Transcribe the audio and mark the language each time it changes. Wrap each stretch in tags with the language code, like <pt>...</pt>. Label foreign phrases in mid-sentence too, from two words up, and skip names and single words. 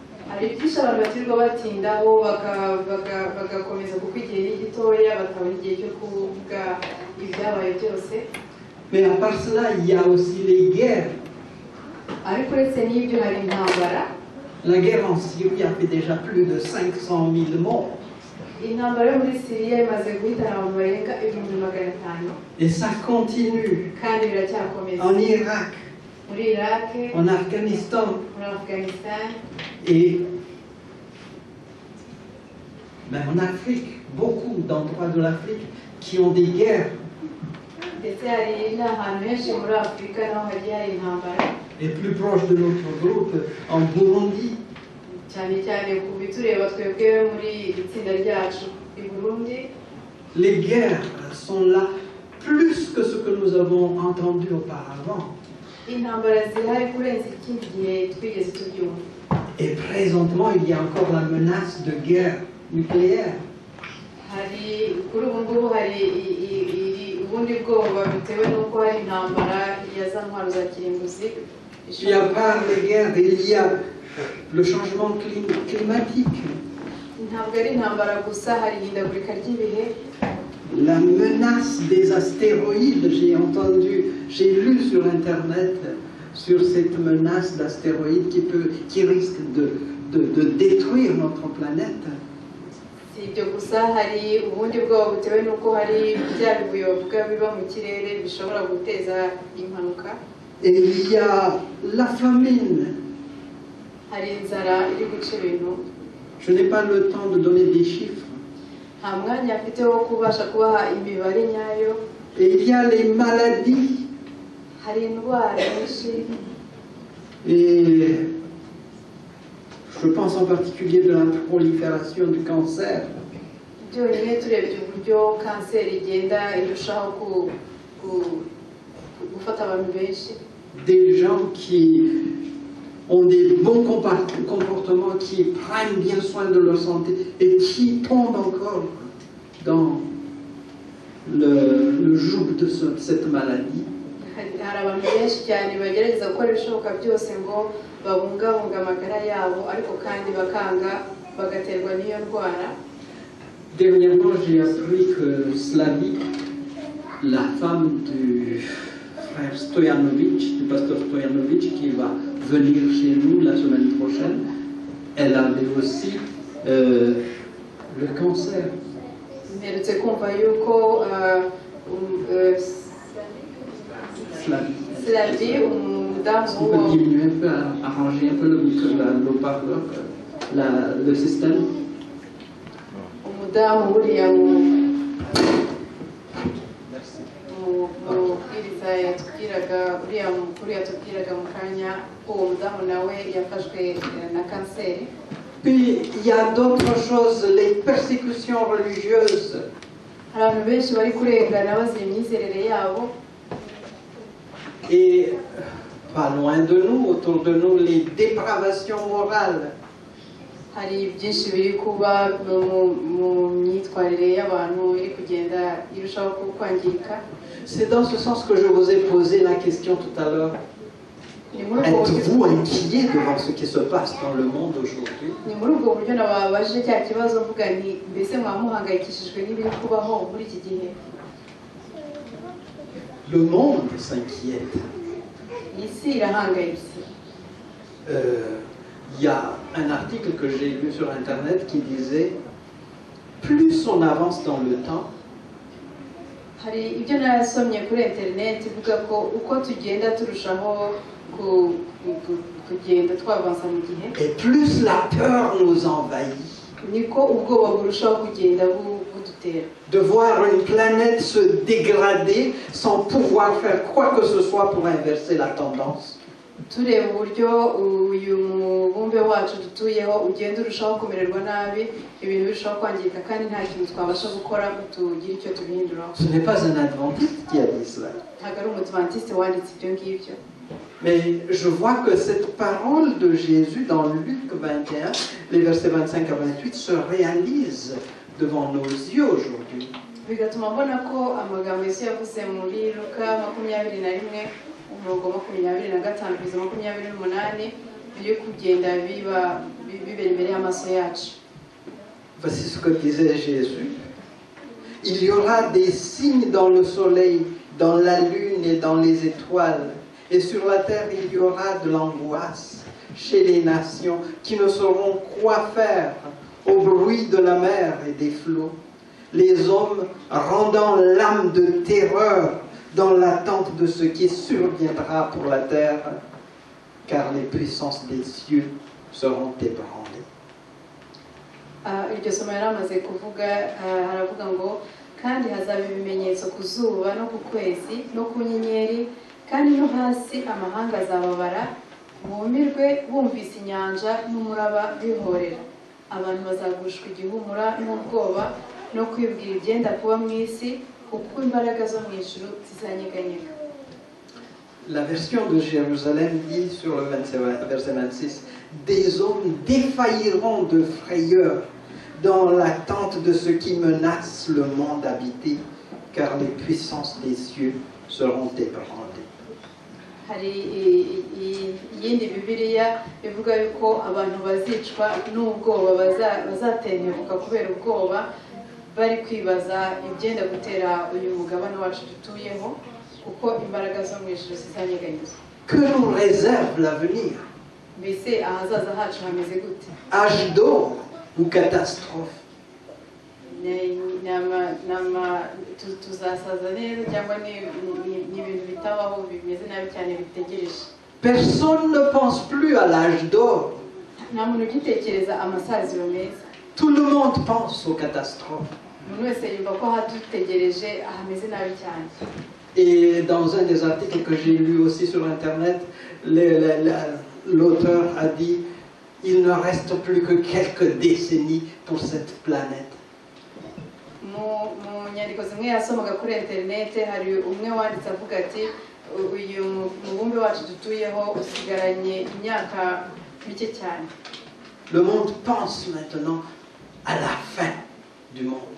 <fr>Mais à part cela, il y a aussi les guerres. La guerre en Syrie a fait déjà plus de 500 000 morts.</fr> <rw>intambara yo muri Siriya imaze guhitana abantu barenga 500,000</rw> <fr>Et ça continue</fr> <rw>kandi biracyakomeza</rw> <fr>en Irak,</fr> <rw>muri Irak,</rw> <fr>en Afghanistan.</fr> <rw>muri Afghanistan,</rw> <fr>Et même en Afrique, beaucoup d'endroits de l'Afrique qui ont des guerres.</fr> <rw>ndetse hari n'ahantu henshi muri Afurika naho hagiye hari intambara,</rw> <fr>Et plus proche de notre groupe, en Burundi,</fr> <rw>cyane cyane ku bitureba twebwe muri iri tsinda ryacu i Burundi.</rw> <fr>les guerres sont là plus que ce que nous avons entendu auparavant.</fr> <rw>Intambara zihari kurenza ikindi gihe twigeze tubyumva.</rw> <fr>Et présentement, il y a encore la menace de guerre nucléaire.</fr> <rw>Hari kuri ubu ngubu hari ubundi bwoba bitewe n'uko hari intambara ya za ntwaro za kirimbuzi.</rw> <fr>Il y a pas les guerres, il y a le changement climatique,</fr> <rw>Ntabwo ari intambara gusa, hari ihindagurika ry'ibihe,</rw> <fr>la menace des astéroïdes. J'ai lu sur Internet sur cette menace d'astéroïdes qui risque de détruire notre planète.</fr> <rw>si ibyo gusa, hari ubundi bwoba butewe n'uko hari bya bibuye bavuga biba mu kirere bishobora guteza impanuka.</rw> <fr>Et il y a la famine.</fr> <rw>Hari inzara iri guca ibintu.</rw> <fr>Je n'ai pas le temps de donner des chiffres.</fr> <rw>Nta mwanya afite wo kubasha kubaha imibare nyayo.</rw> <fr>Et il y a les maladies.</fr> <rw>Hari indwara nyinshi.</rw> <fr>Et je pense en particulier de la prolifération du cancer.</fr> <rw>Byonyine turebye uburyo kanseri igenda irushaho gufata abantu benshi.</rw> <fr>Des gens qui ont des bons comportements, qui prennent bien soin de leur santé et qui tombent encore dans le joug de cette maladie.</fr> <rw>Hari abantu benshi cyane bagerageza gukora ibishoboka byose ngo babungabunga amagara yabo, ariko kandi bakanga bagaterwa n'iyo ndwara.</rw> <fr>Dernièrement, j'ai appris que Slavie, la femme du frère Stoyanovitch, du pasteur Stoyanovitch, qui va venir chez nous la semaine prochaine, elle avait aussi le cancer.</fr> <rw>Mperutse kumva yuko Slavie, umudamu</rw> <fr>On peut diminuer un peu, arranger un peu le parleur, le système.</fr> <rw>umudamu buriya mubwiriza yatubwiraga, uriya mukuru yatubwiraga mu kanya ko uwo mudamu nawe yafashwe na kanseri.</rw> <fr>Puis il y a d'autres choses, les persécutions religieuses.</fr> <rw>Hari abantu benshi bari kurengana bazira imyizerere yabo.</rw> <fr>Et pas loin de nous, autour de nous, les dépravations morales.</fr> <rw>Hari byinshi biri kuba mu myitwarire y'abantu iri kugenda irushaho kwangirika.</rw> <fr>C'est dans ce sens que je vous ai posé la question tout à l'heure. Êtes-vous inquiet devant ce qui se passe dans le monde aujourd'hui?</fr> <rw>Ni muri ubwo buryo nababajije cya kibazo mvuga nti mbese mwamuhangayikishijwe n'ibiri kubaho muri iki gihe.</rw> <fr>Le monde s'inquiète.</fr> <rw>Isi irahangayitse.</rw> <fr>Il y a un article que j'ai lu sur Internet qui disait plus on avance dans le temps,</fr> <rw>Hari ibyo nasomye kuri internet ivuga ko uko tugenda turushaho kugenda twavansa mu gihe,</rw> <fr>et plus la peur nous envahit.</fr> <rw>niko ubwoba burushaho kugenda budutera.</rw> <fr>De voir une planète se dégrader sans pouvoir faire quoi que ce soit pour inverser la tendance.</fr> <rw>Tureba uburyo uyu mubumbe wacu dutuyeho ugenda urushaho kumererwa nabi, ibintu birushaho kwangirika kandi nta kintu twabasha gukora ngo tugire icyo tubihinduraho.</rw> <fr>Ce n'est pas un adventiste qui a dit cela.</fr> <rw>Ntabwo ari umudivantiste wanditse ibyo ngibyo.</rw> <fr>Mais je vois que cette parole de Jésus dans Luc 21, les versets 25 à 28, se réalise devant nos yeux aujourd'hui.</fr> <rw>Bigatuma mbona ko amagambo Yesu yavuze muri Luka 21 umurongo 25 kugeza 28 biri kugenda bibera imbere y'amaso yacu.</rw> <fr>Voici ce que disait Jésus. Il y aura des signes dans le soleil, dans la lune et dans les étoiles. Et sur la terre, il y aura de l'angoisse, chez les nations qui ne sauront quoi faire au bruit de la mer et des flots. Les hommes rendant l'âme de terreur dans l'attente de ce qui surviendra pour la terre, car les puissances des cieux seront ébranlées.</fr> <rw>Iryo somo yari amaze kuvuga haravuga ngo kandi hazaba ibimenyetso ku zuba no ku kwezi no ku nyenyeri kandi no hasi amahanga azababara bumirwe bumvise inyanja n'umuraba bihorera abantu bazagushwa igihumura n'ubwoba no kwibwira ibyenda kuba mu isi kuko imbaraga zo mu ijuru zizanyeganyega.</rw> <fr>La version de Jérusalem dit sur le verset 26, des hommes défailliront de frayeur dans l'attente de ce qui menace le monde habité, car les puissances des cieux seront ébranlées.</fr> <rw>Hari iyindi bibiliya ivuga yuko abantu bazicwa n'ubwoba bazatentebuka kubera ubwoba bari kwibaza ibyenda gutera uyu mugabane wacu dutuyeho kuko imbaraga zo mu ijuru zizanyeganyezwa.</rw> <fr>Que nous réserve l'avenir?</fr> <rw>Mbese ahazaza hacu hameze gute?</rw> <fr>Âge d'or ou catastrophe?</fr> <rw>Tuzasaza neza cyangwa ni ibintu bitabaho bimeze nabi cyane bitegereje.</rw> <fr>Personne ne pense plus à l'âge d'or.</fr> <rw>Nta muntu ugitekereza amasaziro meza.</rw> <fr>Tout le monde pense aux catastrophes.</fr> <rw>Umuntu wese yumva ko hadutegereje ahameze nabi cyane.</rw> <fr>Et dans un des articles que j'ai lu aussi sur Internet, l'auteur a dit « Il ne reste plus que quelques décennies pour cette planète. »</fr> <rw>Mu nyandiko zimwe yasomaga kuri interinete hari umwe wanditse avuga ati uyu mubumbe wacu dutuyeho usigaranye imyaka mike cyane.</rw> <fr>Le monde pense maintenant à la fin du monde.</fr>